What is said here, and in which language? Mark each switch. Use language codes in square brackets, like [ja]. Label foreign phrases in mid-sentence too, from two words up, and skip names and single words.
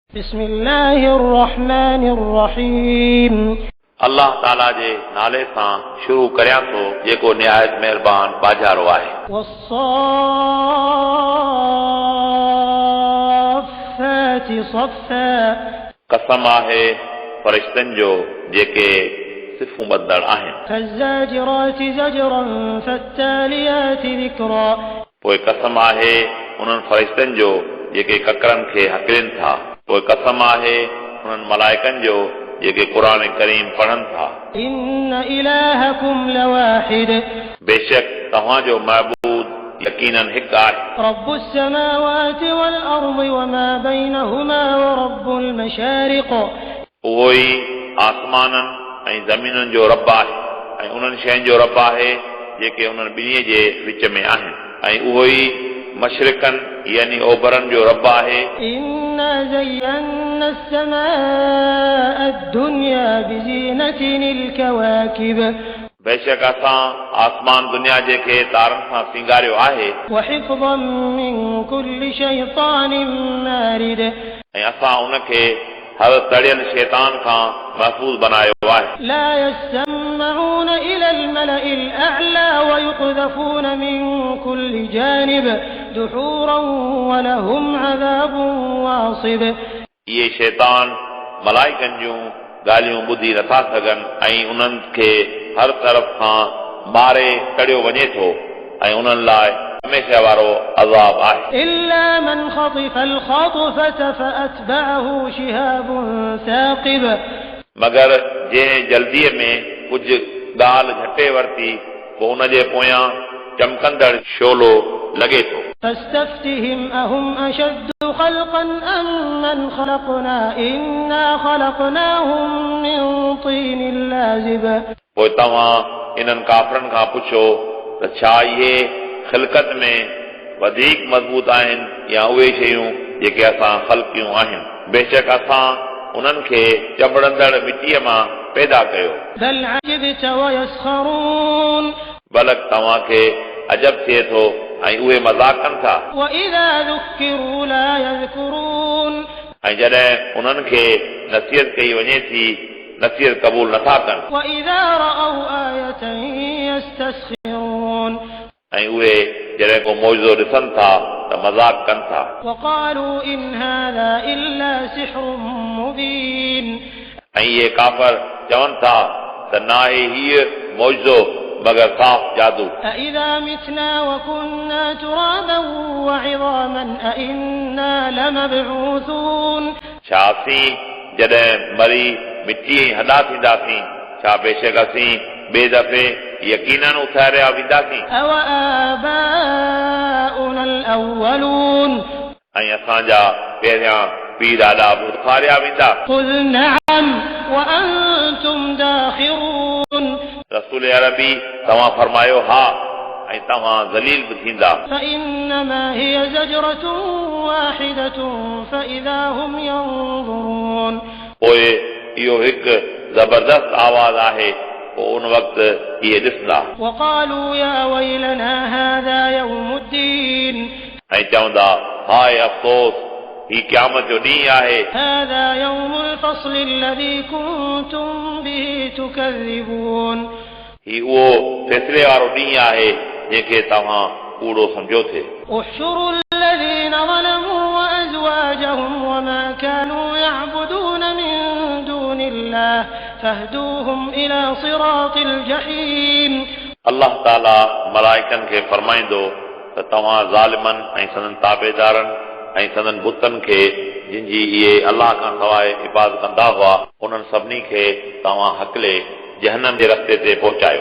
[ar] بسم الله الرحمن الرحيم [sd] अल्लाह ताला जे नाले सां शुरू करियां थो जेको निहायत महिरबान बाजारो आहे। [ar] والصافات صفا [sd] कसम आहे फरिश्तनि जो जेके सिफ़ूं ॿधल आहिनि। [ar] فالزاجرات زجرا فالتاليات ذكرا [sd] पोइ कसम आहे उन्हनि फरिश्तनि जो जेके ककरनि खे हकिड़नि था। पोइ कसम आहे उन्हनि मलाइकनि जो जेके क़ुरान करीम पढ़नि था। [ar] إن إلهكم لواحد [sd] बेशक तव्हांजो महबूद यकीनन हिकु आहे। [ar] رب السماوات والأرض وما بينهما ورب المشارق [sd] उहो ई आसमाननि ऐं ज़मीनुनि जो रब आहे ऐं उन्हनि शयुनि जो रब आहे जेके उन्हनि ॿिन्ही जे विच में आहिनि ऐं उहो ई मशरिकनि यानी ओभरनि जो रब आहे। [ar] إنا زينا السماء الدنيا بزينة الكواكب [sd] बेशक असां आसमान दुनिया जे खे तारनि सां सिंगारियो आहे [ar] وحفظا من كل شيطان مارد [sd] ऐं असां उनखे हर तड़ियल शैतान खां महफ़ूज़ बनायो आहे। [ar] لا يستمعون إلى الملأ الأعلى ويقذفون من كل جانب دحورا ولهم عذاب واصب [sd] इहे शैतान मलाइकनि जूं ॻाल्हियूं ॿुधी नथा सघनि ऐं उन्हनि खे हर तरफ़ खां मारे कढियो वञे थो ऐं उन्हनि लाइ हमेशह वारो अज़ाब आहे। [ar] إلا من خطف الخطفة فأتبعه شهاب ثاقب [sd] मगर जंहिं जल्दीअ में कुझु ॻाल्हि झटे वरिती पोइ उन जे पोयां चमकंदड़ शोलो लॻे थो। [ar] فاستفتهم أهم أشد خلقا أم من خلقنا إنا خلقناهم من طين لازب [sd] पोइ तव्हां इन्हनि काफ़रनि खां पुछो त छा इहे ख़िलक़त में वधीक मज़बूत आहिनि या उहे शयूं जेके असां ख़ल्क़ियूं आहिनि। बेशक असां उन्हनि खे चबड़ंदड़ मिटीअ मां पैदा कयो। [ar] بل عجبت ويسخرون [sd] बलक तव्हांखे अजब थिए थो ऐं उहे मज़ाक कनि था [ar] وإذا ذكروا لا يذكرون [sd] ऐं जॾहिं उन्हनि खे नसीहत कई वञे थी नसीहत क़बूल नथा कनि [ar] وإذا رأوا آية يستسخرون [sd] ऐं उहे जॾहिं को मौजो ॾिसनि था त मज़ाक कनि था। [ar] وقالوا إن هذا إلا سحر مبين [sd] ऐं इहे काफ़र चवनि था त न आहे हीअ मौजो मगर साफ़ जादू। [ar] أإذا متنا وكنا ترابا وعظاما أإنا لمبعوثون [sd] छा असीं जॾहिं मरी मिटी ऐं हॾा थींदासीं छा बेशक असीं ॿिए दफ़े यकीनन उथारिया वेंदासीं। [ar] أوآباؤنا الأولون [sd] ऐं असांजा पहिरियां पीर ॾाॾा बि उथारिया वेंदा। [ar] قل نعم وأنتم داخرون [sd] रसूल अरबी तव्हां फरमायो हा ऐं तव्हां ज़लील बि थींदा। [ar] فإنما هي زجرة واحدة فإذا هم ينظرون [sd] पोइ इहो हिकु ज़बरदस्त आवाज़ आहे पोइ उन वक़्तु इहे ॾिसंदा [ar] وقالوا يا ويلنا هذا يوم الدين [sd] ऐं चवंदा हाय अफ़सोस ही क़यामत जो ॾींहुं आहे। [ar] هذا يوم الفصل الذي كنتم به تكذبون [sd] ही उहो फ़ैसिले वारो ॾींहुं आहे जंहिंखे तव्हां कूड़ो सम्झो थे। [ar] احشروا الذين ظلموا وأزواجهم وما كانوا يعبدون من دون الله فاهدوهم إلى صراط الجحيم [sd] अल्लाह ताला मलाइकनि खे फरमाईंदो त तव्हां ज़ालिमनि ऐं संदन ताबेदारनि ऐं संदन बुतनि खे जिन जी इहे अलाह खां सवाइ इबादत कंदा हुआ उन्हनि सभिनी खे तव्हां हकले जहन्नम जे रस्ते ते पहुचायो